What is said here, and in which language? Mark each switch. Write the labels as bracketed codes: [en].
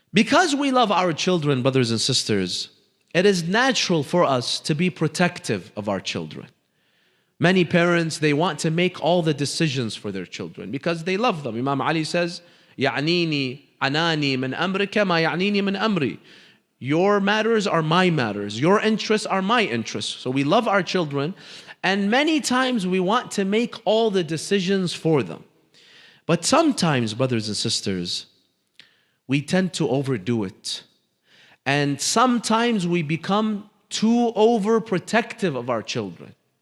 [en] Because we love our children, brothers and sisters, it is natural for us to be protective of our children. Many parents, they want to make all the decisions for their children because they love them. Imam Ali says, [ar] يَعْنِينِي عَنَانِي مِنْ أَمْرِكَ مَا يَعْنِينِي مِنْ أَمْرِي. [en] Your matters are my matters. Your interests are my interests. So we love our children, and many times we want to make all the decisions for them. But sometimes, brothers and sisters, we tend to overdo it. And sometimes we become too overprotective of our children.